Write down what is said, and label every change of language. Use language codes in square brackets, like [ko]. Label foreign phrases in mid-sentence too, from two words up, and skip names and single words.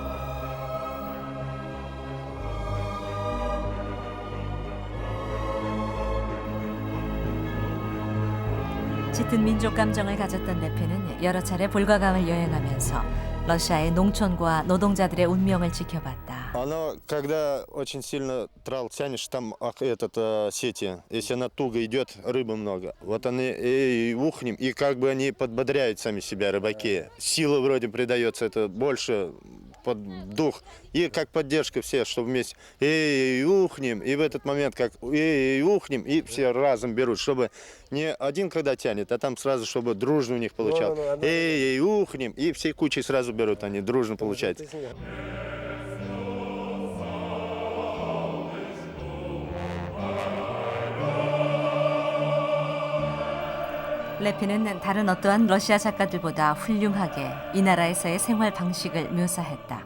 [ko] 짙은 민족 감정을 가졌던 레페는 여러 차례 볼가강을 여행하면서 러시아의 농촌과 노동자들의 운명을 지켜봤다. [ru] Она, когда очень сильно трал тянешь, там сети, если она туго идет, рыбы много. Вот они и ухнем, и как бы они подбодряют сами себя, рыбаки. Сила вроде придается, это больше под дух. И как поддержка все, что вместе ухнем, и в этот момент как ухнем, и все разом берут, чтобы не один когда тянет, а там сразу, чтобы дружно у них получалось. Ухнем, и всей кучей сразу берут, они дружно получается. [ko] 레피는 다른 어떠한 러시아 작가들보다 훌륭하게 이 나라에서의 생활 방식을 묘사했다.